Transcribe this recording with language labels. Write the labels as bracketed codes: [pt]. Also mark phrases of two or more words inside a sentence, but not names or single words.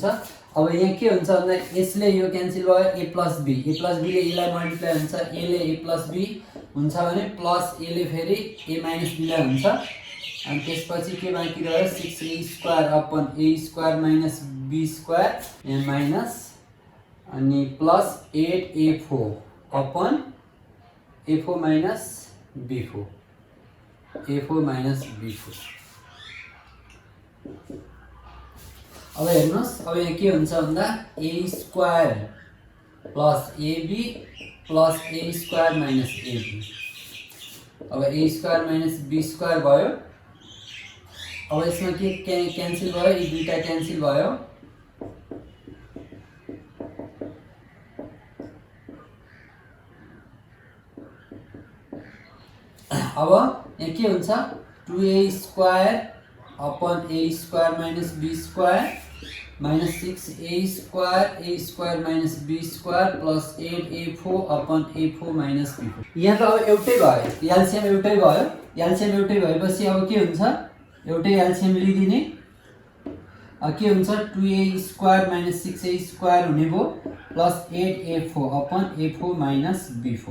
[ne] अब यहाँ के हुन्छ भन्दा यसले यो क्यान्सल भयो [en] a plus b [ne] ले यसलाई मल्टिप्लाई हुन्छ a ले [en] a plus b [ne] हुन्छ भने प्लस a ले फेरि [en] a minus b [ne] लाई हुन्छ अनि त्यसपछि के बाँकी रह्यो [en] 6a² upon a² minus b² [ne] यहाँ माइनस अनि [en] plus 8a4 upon a4 minus b4 a4 minus b4. [ne] अब हेर्नुहोस् अब यहाँ के हुन्छ भन्दा [en] a² plus ab plus a² minus ab. [ne] अब [en] a² minus b² [ne] भयो। अब यसमा के क्यान्सल भयो यी दुईटा क्यान्सल भयो। अब यहाँ के हुन्छ [en] 2a² upon a² minus b² minus 6a² minus b² plus 8a4 upon a4 minus b4. [ne] यहाँ त अब एउटै भयो एलसिएम एउटै भयो एलसिएम एउटै भएपछि अब के हुन्छ एउटै एलसिएम लिदिने के हुन्छ [en] 2a² minus 6a² [ne] हुने भयो [en] plus 8a4 upon a4 minus b4.